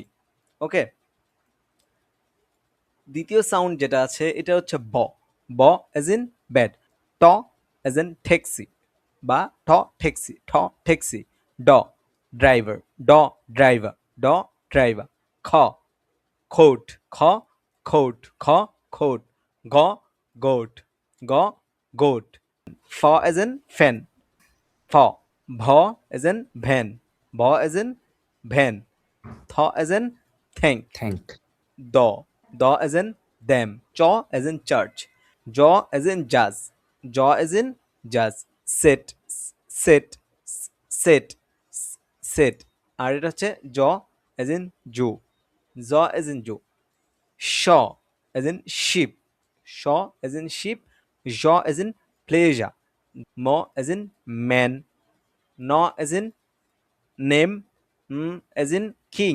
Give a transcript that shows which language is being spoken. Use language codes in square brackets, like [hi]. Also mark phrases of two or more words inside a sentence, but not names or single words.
[bn] ওকে, দ্বিতীয় সাউন্ড যেটা আছে এটা হচ্ছে ব, ব [en] as in bat, [bn] ট [en] as in taxi [bn] বা ঠ ট্যাক্সি, ঠ ট্যাক্সি, ড ড্রাইভার, ড ড্রাইভার, ড ড্রাইভার, খ খোট, খ খোট, খ খোট, গ গোট, গ গোট, ফ [en] as in fan, [bn] ফ, ভ [en] as in van, [bn] ভ [en] as in van, [bn] থ [en] as in thank, [bn] থ্যাঙ্ক, দ, দ [en] as in them, [bn] চ [en] as in church, [bn] জ [en] as in judge, [bn] জ [en] as in judge, set, set, set, set. [bn] আর এটা হচ্ছে জ [en] as in zoo, [bn] জ [en] as in zoo, [bn] শ [en] as in ship, [bn] শ [en] as in ship, [bn] জ [en] as in pleasure, [bn] ম [en] as in man, [bn] ন [en] as in name, as in king.